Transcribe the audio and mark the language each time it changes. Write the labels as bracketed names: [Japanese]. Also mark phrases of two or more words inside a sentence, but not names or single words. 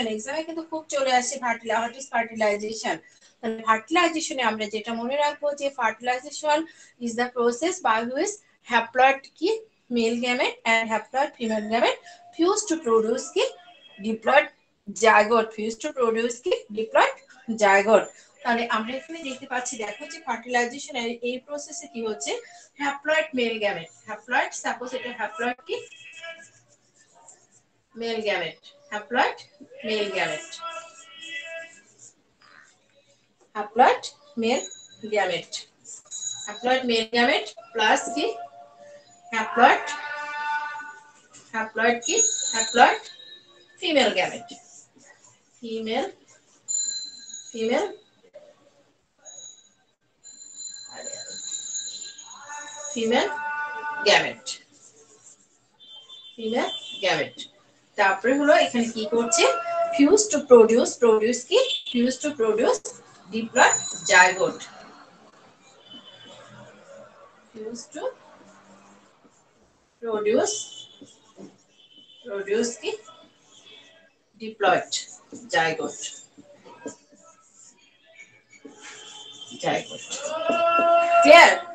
[Bangla] এক্সামে কিন্তু খুব চলে আসে [English] ফার্টিলাইজেশন। [Bangla] তাহলে ফার্টিলাইজেশনে আমরা যেটা মনে রাখবো যে [English] fertilization is the process by which haploid কি male gamete and haploid female gamete fuse to produce কি diploid zygote, fuse to produce কি diploid zygote। [Bangla] তাহলে আমরা এখানে দেখতে পাচ্ছি, দেখো যে ফার্টিলাইজেশন এই প্রসেসে কি হচ্ছে, [English] haploid male gamete, haploid suppose [Bangla] এটা হ্যাপ্লয়েড কি [English] male gamete, haploid male gamete, haploid male gamete, haploid male gamete plus কি haploid, haploid কি haploid female gamete, female female gamete, female gamete। [Bangla] তারপরে হলো এখানে কি করছে, [English] fuse to produce, produce কি fuse to produce diploid zygote, fuse to produce কি diploid zygote, clear?